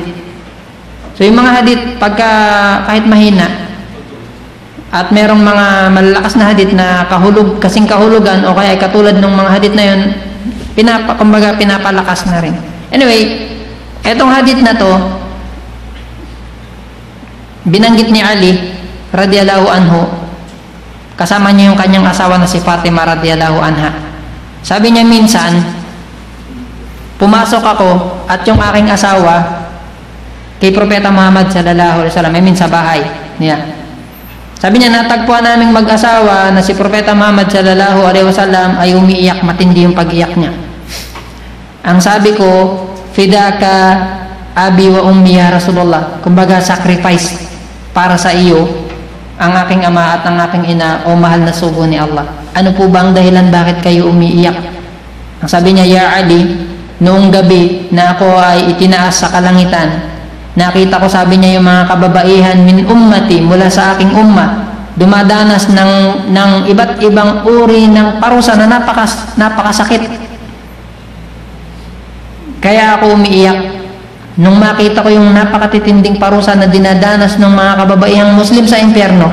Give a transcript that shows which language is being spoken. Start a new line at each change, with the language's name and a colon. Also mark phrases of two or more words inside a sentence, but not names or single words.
Filipino: So yung mga hadith, pagka kahit mahina at merong mga malalakas na hadith na kasing kahulugan o kaya ay katulad ng mga hadith na yun, pinapalakas na rin. Anyway, etong hadith na to, binanggit ni Ali
Arabic: رضي الله عنه,
Filipino: kasama niya yung kanyang asawa na si Fatima
Arabic: رضي الله عنها.
Filipino: Sabi niya, minsan pumasok ako at yung aking asawa kay Propeta Muhammad
Arabic: صلى الله عليه وسلم,
Filipino: sa bahay niya. Sabi niya, natagpuan naming mag-asawa na si Propeta Muhammad
Arabic: صلى الله عليه وسلم
Filipino: ay umiiyak, matindi yung pag-iyak niya. Ang sabi ko,
Arabic: فداك أبي وأمي يا رسول الله,
Filipino: kumbaga sacrifice para sa iyo ang aking ama at ang aking ina, o mahal na sugo ni Allah. Ano po bang dahilan bakit kayo umiiyak? Ang sabi niya, ya Ali, noong gabi na ako ay itinaas sa kalangitan, nakita ko, sabi niya, yung mga kababaihan
Arabic: من أمتي,
Filipino: mula sa aking umma, dumadanas ng iba't ibang uri ng parusa na napakasakit. Kaya ako umiiyak nung makita ko yung napakatitinding parusa na dinadanas ng mga kababaihang Muslim sa impyerno.